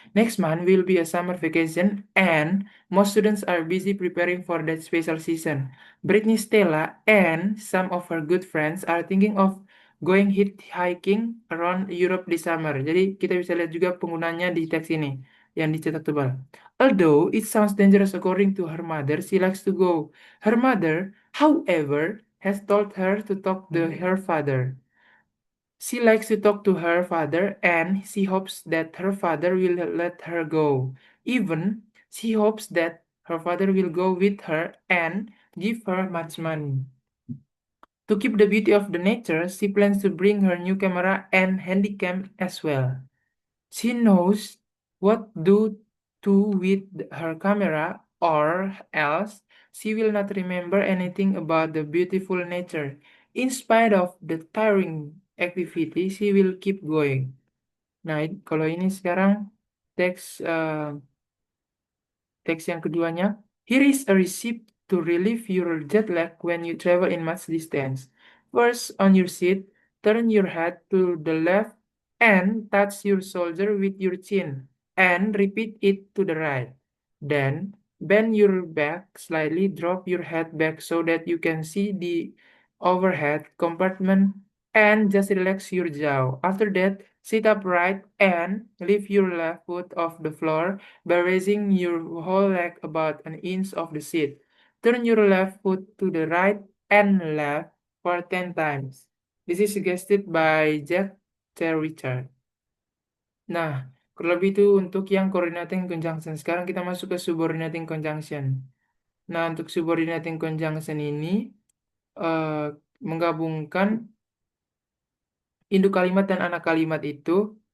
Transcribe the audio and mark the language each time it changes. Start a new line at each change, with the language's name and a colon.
English: Next month will be a summer vacation and most students are busy preparing for that special season. Britney Stella and some of her good friends are thinking of going hiking around Europe this summer.
Indonesian: Jadi kita bisa lihat juga penggunanya di teks ini yang dicetak tebal.
English: Although it sounds dangerous according to her mother, she likes to go. Her mother, however, has told her to talk to her father. She likes to talk to her father and she hopes that her father will let her go. Even she hopes that her father will go with her and give her much money. To keep the beauty of the nature, she plans to bring her new camera and handycam as well. She knows what to do with her camera, or else she will not remember anything about the beautiful nature. In spite of the tiring activity, she will keep going.
Indonesian: Nah, kalau ini sekarang teks teks yang keduanya.
English: Here is a receipt to relieve your jet lag when you travel in much distance. First, on your seat, turn your head to the left and touch your shoulder with your chin and repeat it to the right. Then, bend your back slightly, drop your head back so that you can see the overhead compartment and just relax your jaw. After that, sit upright and lift your left foot off the floor by raising your whole leg about an inch off the seat. Turn your left foot to the right and left for 10 times. This is suggested by Jack T. Richard.
Indonesian: Nah, kurang lebih itu untuk yang coordinating conjunction. Sekarang kita masuk ke subordinating conjunction. Nah, untuk subordinating conjunction ini eh, menggabungkan induk kalimat dan anak kalimat itu.